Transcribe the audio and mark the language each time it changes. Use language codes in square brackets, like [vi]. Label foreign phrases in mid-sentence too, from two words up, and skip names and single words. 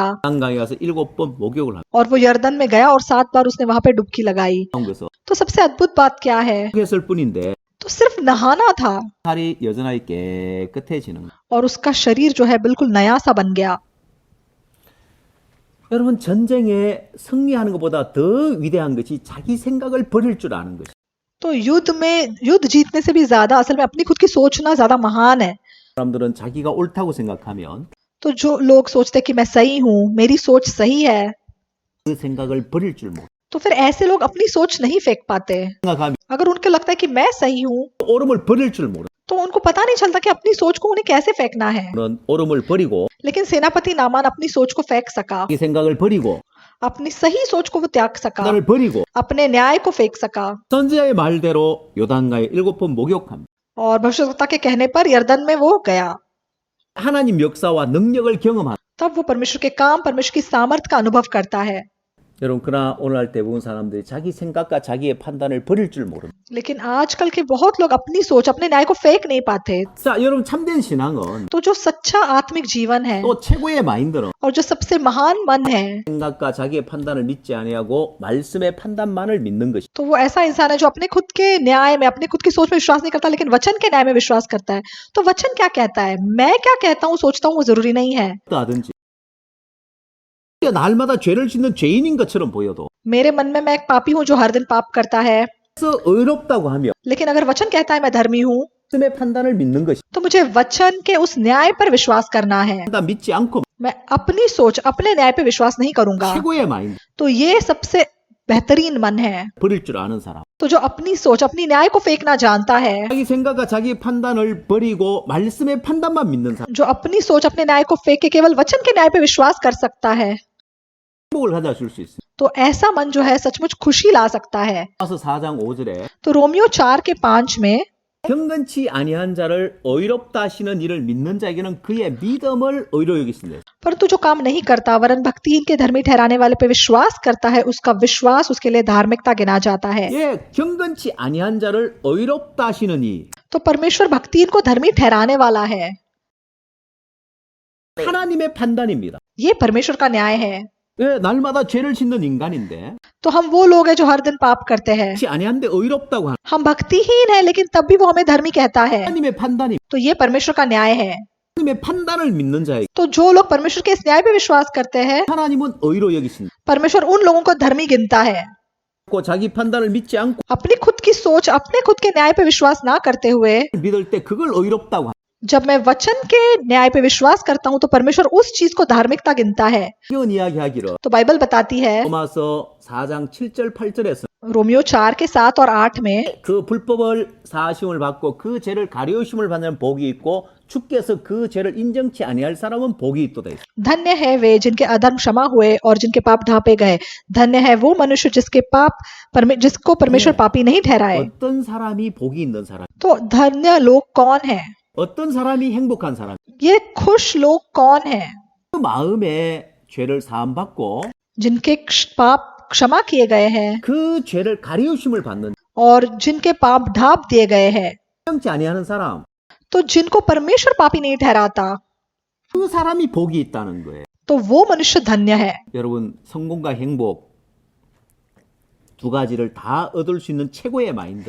[ko] 강강에 가서 7번 목욕을 하고 [hi] और वो यरदन में गया और 7 बार उसने वहां पे डुबकी लगाई। [ko] 그래서 [hi] तो सबसे अद्भुत बात क्या है? [ko] 했을 뿐인데 [hi] तो सिर्फ नहाना था [ko] 살이 여전하게 깨끗해지는 거예요. [hi] और उसका शरीर जो है बिल्कुल नया सा बन गया। [ko] 여러분 전쟁에 승리하는 것보다 더 위대한 것이 자기 생각을 버릴 줄 아는 것이. [hi] तो युद्ध जीतने से भी ज्यादा असल में अपनी खुद की सोचना ज्यादा महान है। [ko] 사람들은 자기가 옳다고 생각하면 [hi] तो जो लोग सोचते कि मैं सही हूँ, मेरी सोच सही है, [ko] 그 생각을 버릴 줄 모르. [hi] तो फिर ऐसे लोग अपनी सोच नहीं फेंक पाते। [ko] 생각하면 [hi] अगर उनको लगता है कि मैं सही हूँ, [ko] 옳음을 버릴 줄 모르. [hi] तो उनको पता नहीं चलता कि अपनी सोच को उन्हें कैसे फेंकना है। [ko] 그런 옳음을 버리고 [hi] लेकिन सेनापति नामान अपनी सोच को फेंक सका, [ko] 자기 생각을 버리고 [hi] अपनी सही सोच को वो त्याग सका, [ko] 판단을 버리고 [hi] अपने न्याय को फेंक सका [ko] 선지자의 말대로 요단강에 7번 목욕합니다. [hi] और भविष्यवक्ता के कहने पर यरदन में वो गया। [ko] 하나님 역사와 능력을 경험한. [hi] तब वो परमेश्वर के काम, परमेश्वर की सामर्थ का अनुभव करता है। [ko] 여러분 그러나 오늘날 대부분 사람들이 자기 생각과 자기의 판단을 버릴 줄 모릅니다. [hi] लेकिन आजकल के बहुत लोग अपनी सोच, अपने न्याय को फेंक नहीं पाते। [ko] 자, 여러분 참된 신앙은 [hi] तो जो सच्चा आत्मिक जीवन है [ko] 또 최고의 마인드는 [hi] और जो सबसे महान मन है, [ko] 생각과 자기의 판단을 믿지 아니하고 말씀의 판단만을 믿는 것이. [hi] तो वो ऐसा इंसान है जो अपने खुद के न्याय में, अपने खुद की सोच में विश्वास नहीं करता, लेकिन वचन के न्याय में विश्वास करता है। तो वचन क्या कहता है, मैं क्या कहता हूँ, सोचता हूँ, वो जरूरी नहीं है। [ko] 하든지 날마다 죄를 짓는 죄인인 것처럼 보여도 [hi] मेरे मन में मैं एक पापी हूँ जो हर दिन पाप करता है, [ko] 그래서 의롭다고 하며 [hi] लेकिन अगर वचन कहता है मैं धर्मी हूँ, [ko] 말씀의 판단을 믿는 것이. [hi] तो मुझे वचन के उस न्याय पर विश्वास करना है। [ko] 판단 믿지 않고 [hi] मैं अपनी सोच, अपने न्याय पे विश्वास नहीं करूंगा। [ko] 최고의 마인드. [hi] तो ये सबसे बेहतरीन मन है। [ko] 버릴 줄 아는 사람. [hi] तो जो अपनी सोच, अपनी न्याय को फेंकना जानता है, [ko] 자기 생각과 자기 판단을 버리고 말씀의 판단만 믿는 사람. [hi] जो अपनी सोच, अपने न्याय को फेंक के केवल वचन के न्याय पे विश्वास कर सकता है, [ko] 행복을 가져줄 수 있어요. [hi] तो ऐसा मन जो है सचमुच खुशी ला सकता है। [ko] 로마서 4장 5절에 [hi] तो रोमियो 4:5 में [ko] 경건치 아니한 자를 의롭다 하시는 이를 믿는 자에게는 그의 믿음을 의로 여기신다. [hi] परंतु जो काम नहीं करता वरन भक्तिहीन के धर्मी ठहराने वाले पे विश्वास करता है, उसका विश्वास उसके लिए धार्मिकता गिना जाता है। [ko] 예, 경건치 아니한 자를 의롭다 하시는 이 [hi] तो परमेश्वर भक्तिहीन को धर्मी ठहराने वाला है। [ko] 하나님의 판단입니다. [hi] ये परमेश्वर का न्याय है। [ko] 예, 날마다 죄를 짓는 인간인데 [hi] तो हम वो लोग हैं जो हर दिन पाप करते हैं। [ko] 그렇지 아니한데 의롭다고 하는 [hi] हम भक्तिहीन हैं, लेकिन तब भी वो हमें धर्मी कहता है। [ko] 하나님의 판단이 [hi] तो ये परमेश्वर का न्याय है। [ko] 하나님의 판단을 믿는 자에게 [hi] तो जो लोग परमेश्वर के इस न्याय पे विश्वास करते हैं, [ko] 하나님은 의로 여기신다. [hi] परमेश्वर उन लोगों को धर्मी गिनता है। [ko] 자기 판단을 믿지 않고 [hi] अपनी खुद की सोच, अपने खुद के न्याय पे विश्वास ना करते हुए [ko] 믿을 때 그걸 의롭다고 한다. [hi] जब मैं वचन के न्याय पे विश्वास करता हूँ तो परमेश्वर उस चीज को धार्मिकता गिनता है। [ko] 이런 이야기하기를 [hi] तो बाइबल बताती है [ko] 로마서 4장 7절 8절에서 [hi] रोमियो 4:7 और 8 में, [ko] 그 불법을 사하심을 받고 그 죄를 가리우심을 받는 복이 있고 주께서 그 죄를 인정치 아니할 사람은 복이 있도다. [hi] धन्य है वे जिनके अधर्म क्षमा हुए और जिनके पाप ढांपे गए। धन्य है वो मनुष्य जिसके जिसको परमेश्वर पापी नहीं ठहराए। [ko] 어떤 사람이 복이 있는 사람, [hi] तो धन्य लोग कौन है? [ko] 어떤 사람이 행복한 사람, [hi] ये खुश लोग कौन है? [ko] 그 마음에 죄를 사함 받고 [hi] जिनके पाप क्षमा किए गए हैं [ko] 그 죄를 가리우심을 받는 [hi] और जिनके पाप ढांप दिए गए हैं। [ko] 인정치 아니하는 사람, [hi] तो जिनको परमेश्वर पापी नहीं ठहराता, [ko] 그 사람이 복이 있다는 거예요. [hi] तो वो मनुष्य धन्य है। [ko] 여러분, 성공과 행복 두 가지를 다 얻을 수 있는 최고의 마인드.